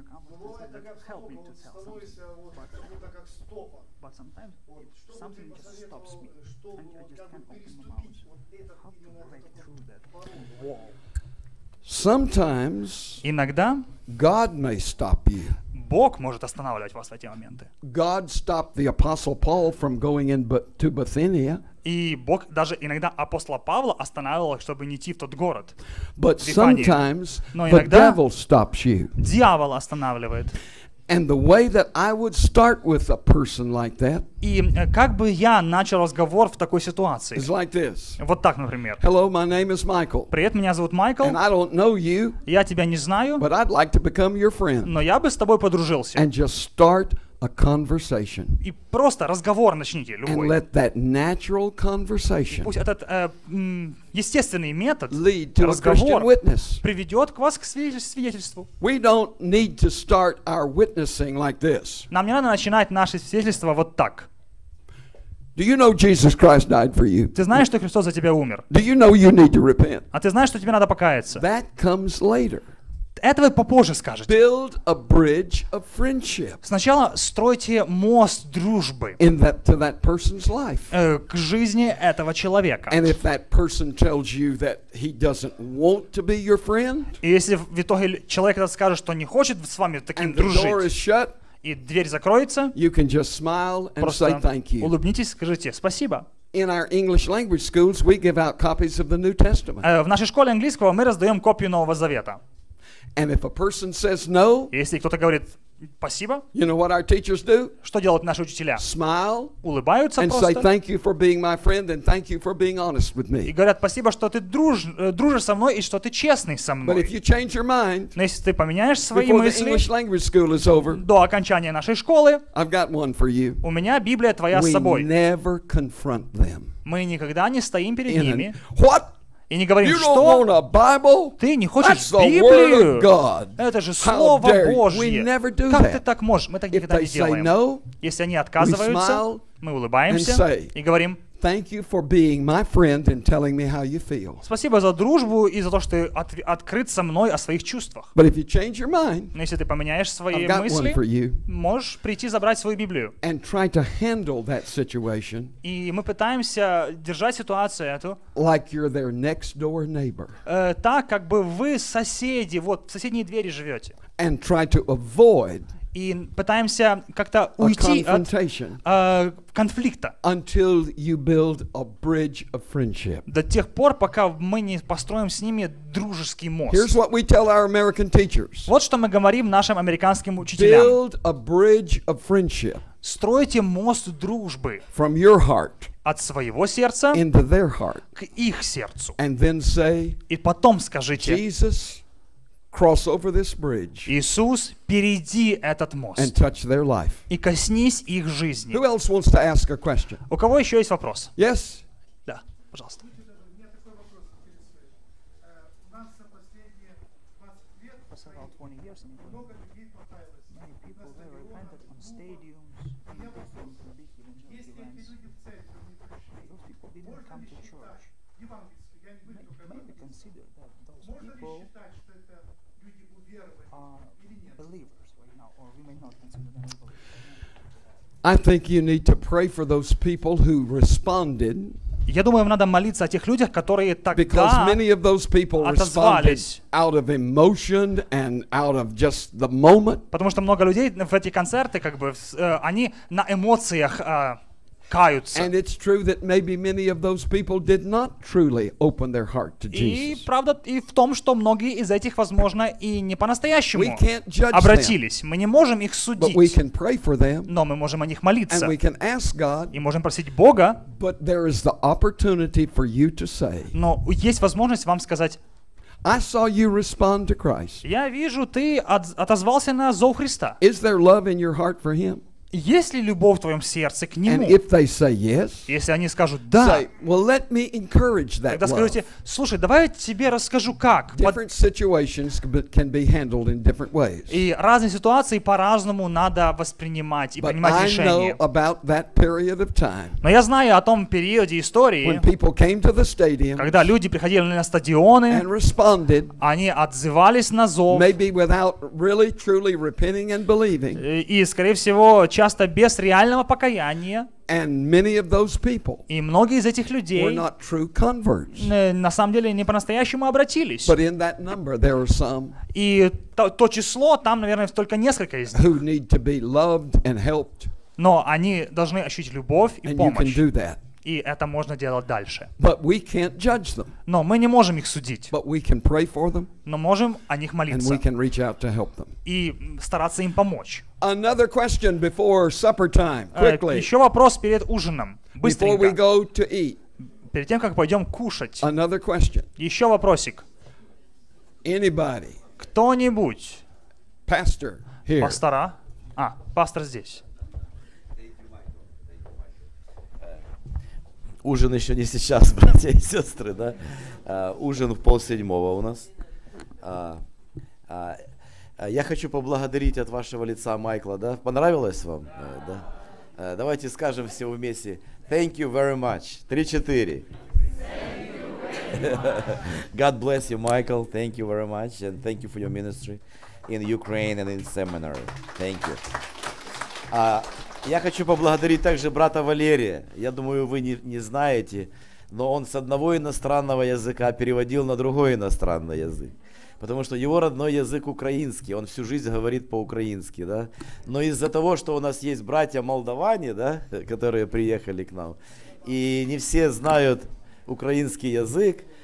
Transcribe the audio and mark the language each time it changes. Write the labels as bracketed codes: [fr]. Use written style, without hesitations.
[ru] Но бывает такая обстановка, вот становится вот как будто как стопор. Вот, что бы ты посоветовал, чтобы вот как бы переступить вот этот именно этот порог? [en] Sometimes [ru] Иногда [en] God may stop you. [ru] Бог может останавливать вас в эти моменты. [en] God stopped the Apostle Paul from going to Bithynia. [ru] И Бог даже иногда апостола Павла останавливал, чтобы не идти в тот город. [en] But [ru] Вифанию. [en] sometimes [ru] Но [en] the [ru] иногда [en] devil stops you. [ru] Дьявол останавливает. [en] And the way that I would start with a person like that [ru] И как бы я начал разговор в такой ситуации? [en] is like this. [ru] Вот так, например. [en] Hello, my name is Michael. [ru] Привет, меня зовут Майкл. [en] And I don't know you, [ru] Я тебя не знаю, [en] but I'd like to become your friend. [ru] но я бы с тобой подружился. [en] And just start a conversation. [ru] И просто разговор начните, [en] And [ru] любой. [en] let that natural conversation [ru] Пусть этот естественный метод [en] lead to a Christian [ru] разговор [en] witness. [ru] приведет к вас к свидетельству. [en] We don't need to start our witnessing like this. [ru] Нам не надо начинать наше свидетельство вот так. [en] Do you know Jesus Christ died for you? [ru] Ты знаешь, что Христос за тебя умер? [en] Do you know you need to repent? [ru] А ты знаешь, что тебе надо покаяться? [en] That comes later. [ru] Это вы попозже скажете. [en] Build a bridge of friendship [ru] Сначала стройте мост дружбы [en] to that person's life. [ru] к жизни этого человека. [en] And if that person tells you that he doesn't want to be your friend, [ru] И если в итоге человек этот скажет, что не хочет с вами таким [en] and the door is [ru] дружить, [en] shut, [ru] и дверь закроется, [en] you can just smile and say [ru] просто [en] thank you. [ru] улыбнитесь, скажите спасибо. [en] In our English language schools, we give out copies of the New Testament. [ru] В нашей школе английского мы раздаем копию Нового Завета. [en] And if a person says no, [ru] Если кто-то говорит Спасибо. [en] You know what our teachers do? [ru] Что делают наши учителя? [en] Smile [ru] Улыбаются [en] and say, [ru] просто [en] thank you for being my friend and thank you for being honest with [ru] и [en] me. [ru] говорят спасибо, что ты дружишь со мной и что ты честный со [en] But if [ru] мной. [en] you change your mind [ru] Но если ты поменяешь свои [en] before the [ru] мысли [en] English language school is over, [ru] до окончания нашей школы, [en] I've got one for you. [ru] у меня Библия твоя с [en] We [ru] собой. [en] never confront them. [ru] Мы никогда не стоим перед [en] In [ru] ними [en] what? [ru] и не говорим, [en] You don't [ru] что [en] want a Bible? [ru] ты не хочешь [en] That's the word of [ru] Библию? [en] God. [ru] Это же [en] How [ru] Слово [en] dare you? We [ru] Божье. [en] never do [ru] Как ты [en] that. [ru] так можешь? Мы так [en] If [ru] никогда [en] they [ru] не [en] say [ru] делаем. [en] no, [ru] Если они отказываются, [en] smile [ru] мы [en] and [ru] улыбаемся [en] say, [ru] и говорим, [en] thank you for being my friend and telling me how you feel. [ru] спасибо за дружбу и за то, что ты открыт со мной о своих чувствах. [en] But if you change your mind, [ru] Но если ты поменяешь свои [en] I've got one [ru] мысли, [en] for you. [ru] можешь прийти забрать свою Библию. [en] And try to handle that situation [ru] И мы пытаемся держать ситуацию эту [en] like you're their next door neighbor [ru] так, как бы вы соседи, вот в соседней двери живете. [en] and try to avoid [ru] И пытаемся как-то [en] a [ru] уйти от [en] confrontation [ru] конфликта [en] until you build a bridge of friendship. [ru] до тех пор, пока мы не построим с ними дружеский мост. [en] Here's what we tell our American teachers. [ru] Вот что мы говорим нашим американским учителям. [en] Build a bridge of friendship [ru] Стройте мост дружбы [en] from your heart [ru] от своего сердца [en] into their heart. [ru] к их сердцу. [en] And then say, [ru] И потом скажите, [en] Jesus, cross over this bridge [ru] Иисус, перейди этот мост [en] and touch their life. [ru] и коснись их жизни. [en] Who else wants to ask a question? [ru] У кого еще есть вопрос? [en] Yes? [ru] Да, пожалуйста. У меня такой вопрос интересует. У нас за последние 20 лет много людей покаялось на стадионах. Я вот, если эти люди в церковь не пришли, можно ли считать, евангельски, я не говорю только евангельски, можно ли считать, что это люди уверовали или нет? [en] I think you need to pray for those people who responded [ru] Я думаю, надо молиться о тех людях, которые [en] because [ru] тогда [en] many of those people responded [ru] отозвались. [en] out of emotion and out of just the moment. [ru] Потому что много людей в эти концерты, как бы, они на эмоциях каются. [en] And it's true that maybe many of those people did not truly open their heart to [ru] И [en] Jesus. [ru] правда и в том, что многие из этих, возможно, и не по-настоящему [en] We can't judge them, [ru] обратились. Мы не можем их [en] but we [ru] судить, [en] can pray for them [ru] но мы можем о них [en] and [ru] молиться. [en] we can ask God, [ru] И можем просить Бога, [en] but there is the opportunity for you to say, [ru] но есть возможность вам сказать, [en] I saw you respond to Christ. [ru] я вижу, ты отозвался на зов Христа. [en] Is there love in your heart for Him? [ru] Есть ли любовь в твоем сердце к [en] And [ru] Нему? [en] if they say yes, [ru] Если они скажут «да», [en] say, well, let me encourage that [ru] тогда [en] love. [ru] скажите, слушай, давай я тебе расскажу как. [en] Different situations can be handled in different ways. [ru] И разные ситуации по-разному надо воспринимать и [en] But [ru] принимать [en] I know [ru] решения. [en] about that period of time [ru] Но я знаю о том периоде [en] when [ru] истории, [en] people came to the stadium [ru] когда люди приходили на стадионы, [en] and responded, [ru] они отзывались на зов, [en] maybe without really truly repenting and believing. [ru] и, скорее всего, часто без реального покаяния. [en] And many of those people [ru] И многие из этих [en] were [ru] людей [en] not true converts. [ru] на самом деле не по-настоящему обратились. [en] But in that number, there are some [ru] И то число, там, наверное, только несколько из них. [en] who need to be loved and helped. [ru] Но они должны ощутить любовь и [en] And you can [ru] помощь. [en] do that. [ru] И это можно делать дальше. [en] But we can't judge them. [ru] Но мы не можем их судить. [en] But we can pray for them [ru] Но можем о них [en] and [ru] молиться. [en] we can reach out to help them. [ru] И стараться им помочь. [en] Another question before supper time, quickly, [ru] Еще вопрос перед ужином. [en] before we [ru] Быстренько. [en] go to eat. [ru] Перед тем, как пойдем кушать. [en] Another question. [ru] Еще вопросик. [en] Anybody? [ru] Кто-нибудь? [en] Pastor here. [ru] Пастора? Пастор здесь. Ужин еще не сейчас, братья и сестры, да? Ужин в 6:30 у нас. Я хочу поблагодарить от вашего лица Майкла, да? Понравилось вам? Да? Давайте скажем все вместе. [en] Thank you very much. 3-4. God bless you, Michael. Thank you very much. And thank you for your ministry in Ukraine and in seminary. Thank you. [ru] Я хочу поблагодарить также брата Валерия. Я думаю, вы не знаете, но он с одного иностранного языка переводил на другой иностранный язык. Потому что его родной язык украинский, он всю жизнь говорит по-украински, да. Но из-за того, что у нас есть братья молдаване, да, которые приехали к нам, и не все знают украинский язык,